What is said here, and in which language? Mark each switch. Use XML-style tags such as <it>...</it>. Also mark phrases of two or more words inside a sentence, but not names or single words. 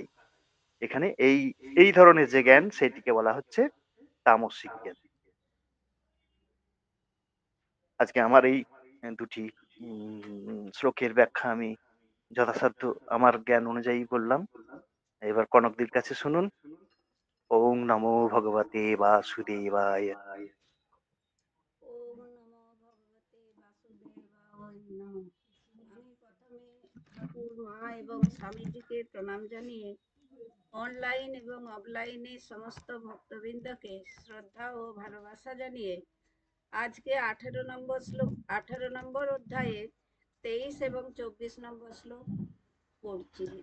<bn>এখানে এই এই ধরনের যে জ্ঞান, সেটিকে বলা হচ্ছে তামসিক জ্ঞান। আজকে আমার এই দুটি শ্লোকের ব্যাখ্যা আমি যথাসাধ্য আমার জ্ঞান অনুযায়ী বললাম। এবার কনকদির কাছে শুনুন।</bn> <sa>ওং নমো ভগবতে বাসুদেবায়। ওম নমো ভগবতে বাসুদেবায় নমঃ।</sa> <bn>আমি প্রথমে ঠাকুর মা এবং স্বামীজিকে প্রণাম জানিয়ে অনলাইন এবং অফলাইনে সমস্ত ভক্তবৃন্দকে শ্রদ্ধা ও ভালোবাসা জানিয়ে আজকে 18 নম্বর অধ্যায়ে 23 এবং 24 নম্বর শ্লোক পড়ছি।</bn>